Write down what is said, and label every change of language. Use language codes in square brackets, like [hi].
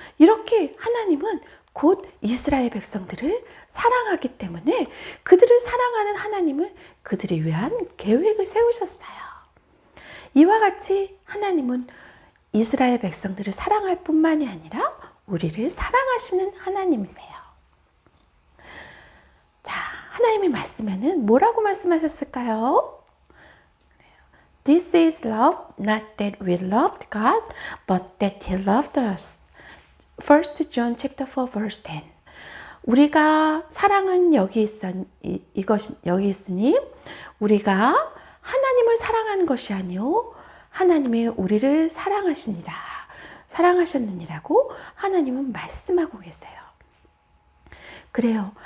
[ko] 이렇게 하나님은 곧 이스라엘 백성들을 사랑하기 때문에 그들을 사랑하는 하나님은 그들을 위한 계획을 세우셨어요. 이와 같이 하나님은 이스라엘 백성들을 사랑할 뿐만이 아니라 우리를 사랑하시는 하나님이세요. 자, 하나님의 말씀에는 뭐라고 말씀하셨을까요? [en] This is love, not that we loved God, but that He loved us. 1 John chapter 4 verse 10. [ko] 우리가 사랑은 여기 있으니 우리가 하나님을 사랑한 것이 아니요 하나님이 우리를 사랑하셨느니라고 하나님은 말씀하고 계세요. 그래요.